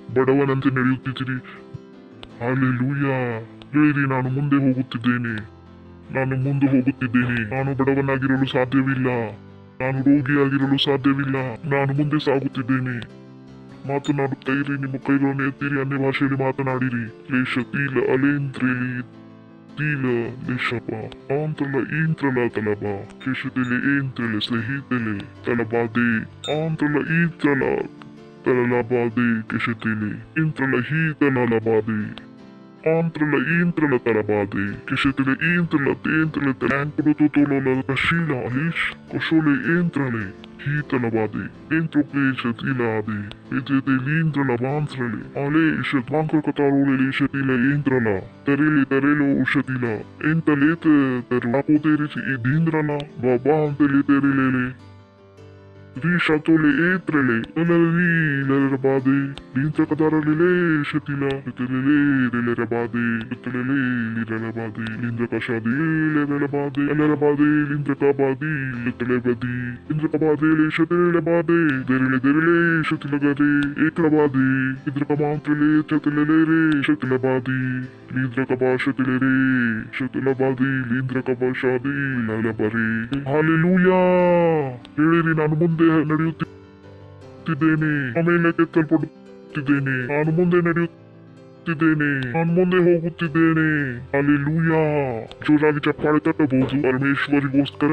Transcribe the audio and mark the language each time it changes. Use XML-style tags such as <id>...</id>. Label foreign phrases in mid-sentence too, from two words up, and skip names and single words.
<kn>ಬಡವನಂತೆ ನಡೆಯುತ್ತಿದ್ದೀರಿ. ಹಲ್ಲೆಲೂಯಾ. ಹೇಳಿರಿ, ನಾನು ಮುಂದೆ ಹೋಗುತ್ತಿದ್ದೇನೆ. ನಾನು ಮುಂದೆ ಹೋಗುತ್ತಿದ್ದೇನೆ. ನಾನು ಬಡವನಾಗಿರಲು ಸಾಧ್ಯವಿಲ್ಲ. ನಾನು ರೋಗಿಯಾಗಿರಲು ಸಾಧ್ಯವಿಲ್ಲ. ನಾನು ಮುಂದೆ ಸಾಗುತ್ತಿದ್ದೇನೆ. ಮಾತನಾಡುತ್ತಾ ಇರಿ. ನಿಮ್ಮ ಕೈಗಳನ್ನು ಎತ್ತಿರಿ. ಅನ್ಯ ಭಾಷೆಯಲ್ಲಿ ಮಾತನಾಡಿರಿ. ಲೇಷ ತೀಲ ಅಲೇಂತ್ರೇಲಿ ತೀಲ ಲೇಷಪ ಆಂತ್ರಲ ಈಂತ್ರಲ ತಲಬ ಕೇಶತೆಲೆ ಏಂತ್ರಲೆ ಸ್ನೇಹಿತೆಲೆ ತಲಬಾದೆ ಆಂತ್ರಲ ಈಂತ್ರಲ ತಲಲಬಾದೆ ಕೇಶತೆಲೆ ಇಂತ್ರಲ ಹೀತಲಬಾದೆ ಆಂತ್ರಲ ಈಂತ್ರಲ ತಲಬಾದೆ ಕೇಶತೆಲೆ ಈಂತ್ರಲ ತೇಂತ್ರಲೆ ತಲಾಂಕುಡು ತೋಲೋಲ ಕಶೀಲ ಅಲೀಶ್ ಕೊಶೋಲೆ ಏಂತ್ರಲೆ ಹೀತಲಬಾದೆ ಏಂತ್ರೊಕ್ಲೇಶತಿಲಾದೆ ಎತೆತೆ ಲೀಂತ್ರಲ ಬಾಂತ್ರಲೆ ಆಲೆ ಇಷತ್ ವಾಂಕ್ರಕತಾರೋಲೆ ಲೇಷತಿಲ ಏಂತ್ರಲ ತರೆಲೆ ತರೆಲೋ ಉಷತಿಲ ಎಂತಲೇತ ತರಲಾಕೋತೇರಿಸಿ ಇದೀಂದ್ರಲ ಬಾಬಾ ಅಂತಲೇ ತೆರೆಲೇಲೆ Rishatole etrele, lalali, lintra kadaralele, shatila, lele rabade, lalabade, lindra kashadi, lalabade, lindra kabadi, lalabadi, lindra kabade, shatele bade, derele, shatilagade, ekrabade, lindra kamantrele, chatilere, shatilabadi, lindra kabashatilere, shatilabadi, lindra kabashadi, lalabari. Hallelujah! ಹೇಳಿರಿ, ನಾನು ಮುಂದೆ ನಡೆಯುತ್ತಿದ್ದೇನೆ. ಆಮೇಲೆ ಕೆತ್ತಲ್ಪಡುತ್ತಿದ್ದೇನೆ. ನಾನು ಮುಂದೆ ನಡೆಯುತ್ತಿದ್ದೇನೆ. ನಾನು ಮುಂದೆ ಹೋಗುತ್ತಿದ್ದೇನೆ. ಹಲ್ಲೆಲೂಯಾ. ಜೋರಾಗಿ ಚಪ್ಪಾಳೆ ತಟ್ಟಬಹುದು ಪರಮೇಶ್ವರಿಗೋಸ್ಕರ.</kn>